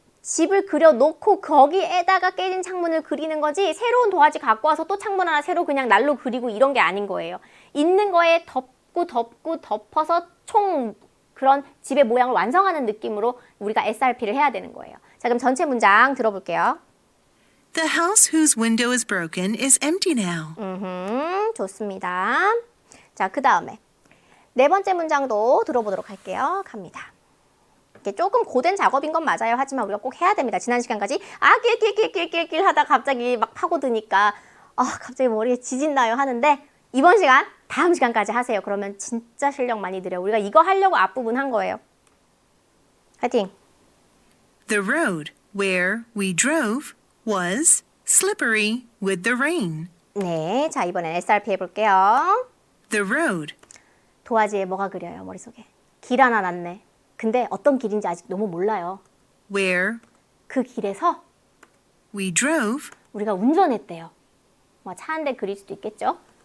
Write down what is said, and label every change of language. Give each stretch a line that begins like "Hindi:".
Korean: 집을 그려놓고 거기에다가 깨진 창문을 그리는 거지 새로운 도화지 갖고 와서 또 창문 하나 새로 그냥 날로 그리고 이런 게 아닌 거예요. 있는 거에 덮어서 총 그런 집의 모양을 완성하는 느낌으로 우리가 SRP를 해야 되는 거예요. 자, 그럼 전체 문장 들어볼게요.
English: The house whose window is broken is empty now.
Korean: 좋습니다. 자, 그 다음에 네 번째 문장도 들어보도록 할게요. 갑니다. 이게 조금 고된 작업인 건 맞아요. 하지만 우리가 꼭 해야 됩니다. 지난 시간까지 낄낄낄낄낄낄 하다가 갑자기 막 파고드니까 갑자기 머리에 지진 나요 하는데 이번 시간 다음 시간까지 하세요. 그러면 진짜 실력 많이 늘어요. 우리가 이거 하려고 앞부분 한 거예요. 화이팅!
English: The road where we drove was slippery with the rain.
Korean: 네, 자 이번엔 SRP 해볼게요.
English: The road
Korean: 도화지에 뭐가 그려요? 머릿속에. 길 하나 났네. 근데 어떤 길인지 아직 너무 몰라요.
English: where
Korean: 그 길에서
English: we drove
Korean: 우리가 운전했대요. 뭐 차 한 대 그릴 수도 있겠죠?